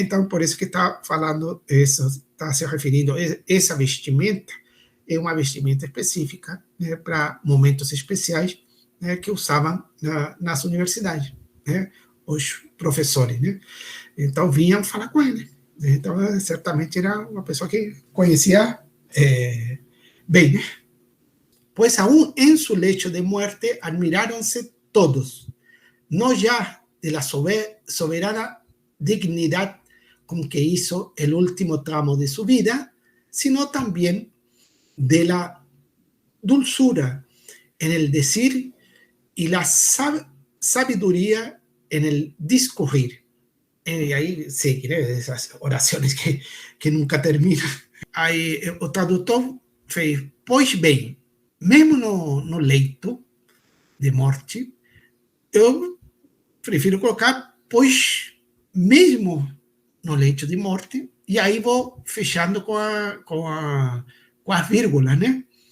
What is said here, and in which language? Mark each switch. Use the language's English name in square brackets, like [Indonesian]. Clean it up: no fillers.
[Portuguese] Então, por isso que está falando isso, está se referindo a essa vestimenta, é uma vestimenta específica, né, para momentos especiais, né, que usavam nas universidades, né, os professores, né? Então, vinham falar com ele. Então, certamente era uma pessoa que conhecia bem, né? [Spanish] Pues aún en su lecho de muerte admiráronse todos, no ya de la soberana dignidad con que hizo el último tramo de su vida, sino también de la dulzura en el decir y la sabiduría en el discurrir. [Portuguese] E aí segue, né, essas orações que nunca terminam. Aí o tradutor fez, pois bem, mesmo no leito de morte, eu prefiro colocar, pois mesmo no leito de morte, e aí vou fechando com as vírgulas, né?